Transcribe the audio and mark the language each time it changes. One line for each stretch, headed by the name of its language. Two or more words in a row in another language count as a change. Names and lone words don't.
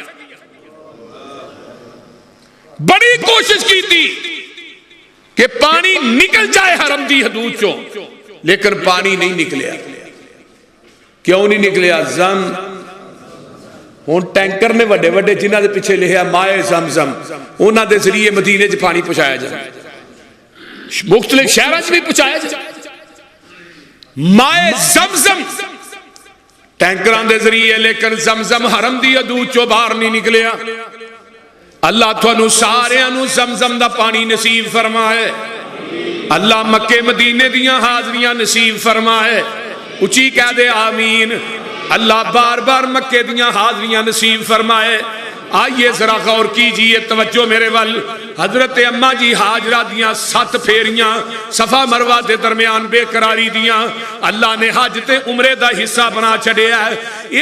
Punjabi: بڑی کوشش کی تھی کہ پانی نکل جائے حرم دی حدود چو، لیکن پانی نہیں نکلیا۔ کیوں نہیں نکلیا؟ زم ہوں ٹینکر نے وڈے وڈے جنہ دے پیچھے لکھیا
Arabic: مائے زمزم،
Punjabi: انہاں دے ذریعے مدینے چ پانی پہنچایا جائے، مختلف شہراں چ بھی پہنچایا جائے۔
Arabic: مائے زمزم
Punjabi: ٹینکراں دے ذریعے، لیکن زمزم حرم دی حدود چو باہر نہیں نکلیا۔ اللہ تھانوں ساریاں نوں زمزم دا پانی نصیب فرمائے، اللہ مکے مدینے دیاں حاضریاں نصیب فرمائے، اچھی کہہ دے آمین۔ اللہ بار بار مکے دیاں حاضریاں نصیب فرمائے۔
Urdu: آئیے ذرا غور کیجئے، توجہ میرے ول۔
Punjabi: حضرت اما جی حاجرہ دیاں 7 پھیریاں صفا مروہ دے درمیان بے قراری دیاں اللہ نے حج تے عمرے دا حصہ بنا چھڑیا ہے۔